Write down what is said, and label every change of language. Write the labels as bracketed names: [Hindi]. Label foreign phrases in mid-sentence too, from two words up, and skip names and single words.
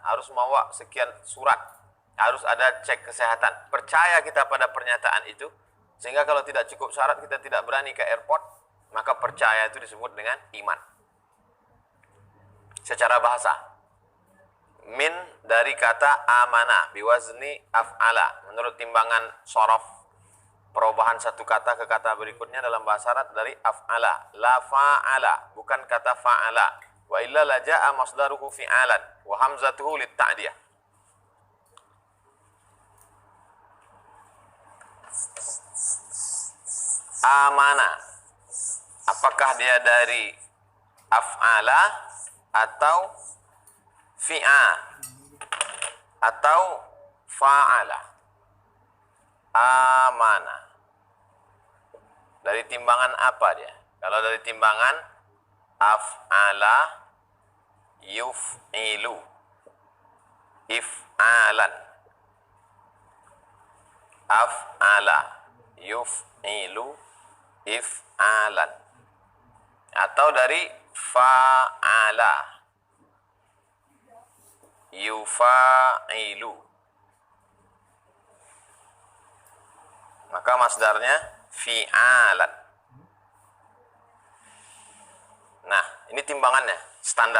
[Indonesian] Harus membawa sekian surat. Harus ada cek kesehatan. Percaya kita pada pernyataan itu. Sehingga kalau tidak cukup syarat, kita tidak berani ke airport. Maka percaya itu disebut dengan iman. Secara bahasa. Min dari kata amana. [Arabic] بوزن أفعل. [Indonesian] Menurut timbangan sorof. Perubahan satu kata ke kata berikutnya dalam bahasa Arab dari af'ala. [Arabic] لا فعل. [Indonesian] Bukan kata fa'ala. [Arabic] وإلا لجاء مصدره فعالا. وهمزته للتعدية. [Indonesian] Amana. Apakah dia dari af'ala atau fi'a atau fa'ala? Amana. Dari timbangan apa dia? Kalau dari timbangan [Arabic] أفعل يفعل، إفعالا. أفعل يفعل، إفعالا. [Indonesian] Atau dari [Arabic] فاعل يفاعل, [Indonesian] maka masdarnya fi'alan. Nah, ini timbangannya, standar.